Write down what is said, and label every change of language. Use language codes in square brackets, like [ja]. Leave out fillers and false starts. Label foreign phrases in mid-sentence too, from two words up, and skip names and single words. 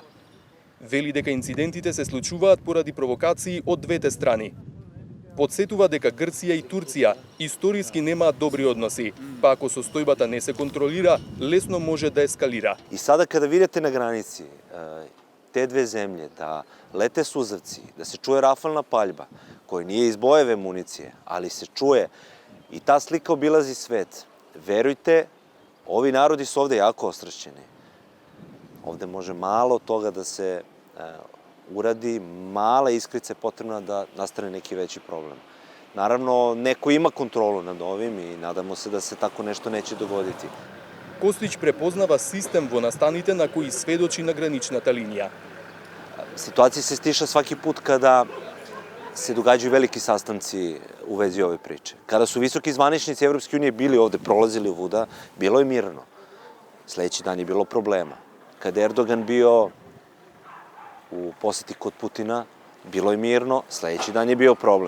[mk] Вели дека инцидентите се случуваат поради провокации од двете страни. Подсетува дека Грција и Турција историски немаат добри односи, па ако состојбата не се контролира, лесно може да ескалира. [sr] И сада када видите на граници те две земје, да лете сузавци, да се чуе рафална паљба, koji nije iz bojeve municije, ali se čuje i ta slika obilazi svet. Verujte, ovi narodi su ovde jako ostrašćeni. Ovde može malo toga da se uradi, mala iskrica je potrebna da nastane neki veći problem. Naravno, neko ima kontrolu nad ovim i nadamo se da se tako nešto neće dogoditi. [mk] Костич препознава систем во настаните на кои сведочи на граничната линија. [sr] Situacija se stiša svaki put kada se događaju veliki sastanci u vezi ove priče. Kada su visoki zvaničnici Evropske unije bili ovde, prolazili ovuda, bilo je mirno. Sledeći dan je bilo problema. Kada je Erdogan bio u poseti kod Putina, bilo je mirno, sledeći dan je bio problem.